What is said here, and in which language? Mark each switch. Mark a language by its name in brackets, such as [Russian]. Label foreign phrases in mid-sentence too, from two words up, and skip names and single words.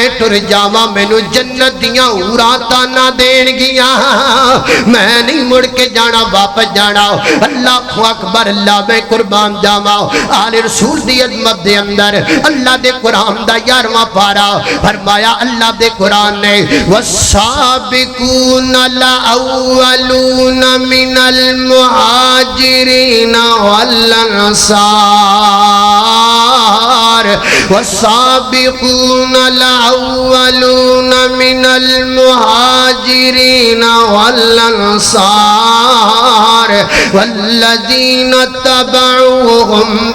[Punjabi] ٹر جاواں مینوں جنت دیاں حوراں طعنہ دین گیاں میں نہیں مڑ کے جانا واپس جانا [Arabic] अल्लाहु अकबर [Punjabi] اللہ میں قربان جاواں آلِ رسول دی عظمت دے اندر اللہ دے قرآن دا 11واں پارہ فرمایا اللہ دے قرآن نے [Arabic] वस्साबिकून अल-अव्वलून मिनल मुहाजिरीन वल أنصار والسابقون الأولون من المهاجرين والأنصار والذين اتبعوهم